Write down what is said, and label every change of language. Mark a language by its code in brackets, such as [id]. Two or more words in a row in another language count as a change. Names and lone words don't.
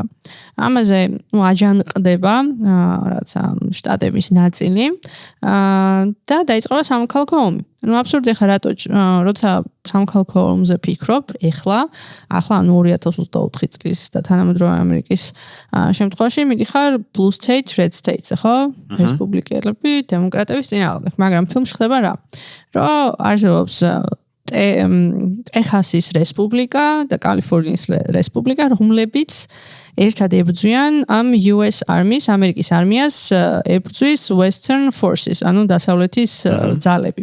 [ka] ამაზე აჯანყდება რაც შტატების ნაწილი და დაიწყება სამოქალაქო ომი. აბსურდი ხარ როცა სამოქალაქო ომზე ფიქრობ ახლა 2024 წლის და თანამედროვე ამერიკის შემთხვევაში მიდიხარ [en] blue state red states [ka] ხო? რესპუბლიკელები დემოკრატების წინააღმდეგ, მაგრამ ფილმში ხდება რა? რომ არსებობს ტეხასის რესპუბლიკა და კალიფორნიის რესპუბლიკა, რომლებიც ერთად ებრძვიან ამ US Army-ს, ამერიკის არმიას ებრძვის Western Forces, ანუ დასავლეთის ძალები.